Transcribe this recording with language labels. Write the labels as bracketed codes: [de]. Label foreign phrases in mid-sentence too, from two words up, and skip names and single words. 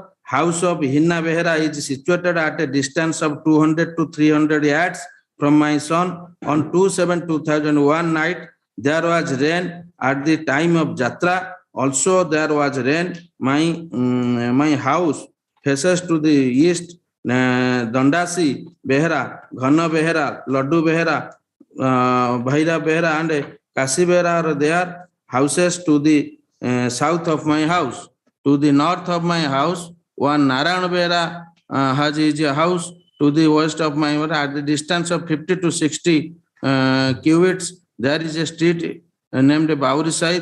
[en] House of Hinna Behera is situated at a distance of 200 to 300 yards from my son. On 2/7/2001 night, there was rain at the time of Jatra. Also, there was rain. My house faces to the east. Dandasi Behera, Ghana Behera, Laddu Behera, Bhaira Behera, and Kasi Behera are there. Houses to the south of my house. To the north of my house, one Narayana Behera has his house. To the west of my house, at the distance of 50 to 60 cubits, there is a street named Baurisai.